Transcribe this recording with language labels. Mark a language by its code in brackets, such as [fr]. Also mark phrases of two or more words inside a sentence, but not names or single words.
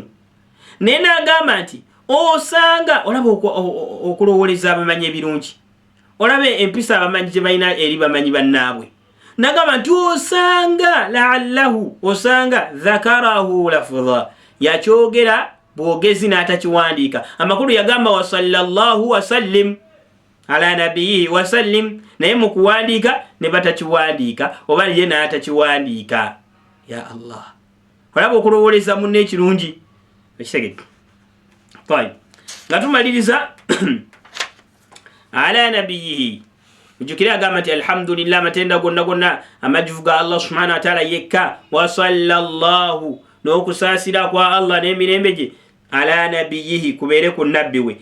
[lg] Naye n'agamba nti osanga olaba okulowoleza abamanyi ebirungi, olaba empisa abamanyi gye balina eri bamanyi bannaabwe, n'agamba nti osanga la'allahu, osanga [ar] ذكره لفظا, [lg] yakyogera bwogezi n'atakiwandiika. Amakulu yagamba [ar] وصلى الله وسلم على نبي وسلم, [lg] naye mu kuwandiika ne batakiwandiika oba ye n'atakiwandiika. Ya Allah, olaba okulowoleza munne ekirungi ekitegedde. Fine, nga tumaliriza [ar] على نبيه, [lg] mujukire agamba nti alhamdulillah, amatenda gonna gonna amajjuvu ga [ar] الله سبحانه وتعالى [lg] yekka, [ar] وصلى الله, [lg] n'okusaasira kwa Allah n'emirembe gye [ar] على نبيه, [lg] kubeere ku nabbi we.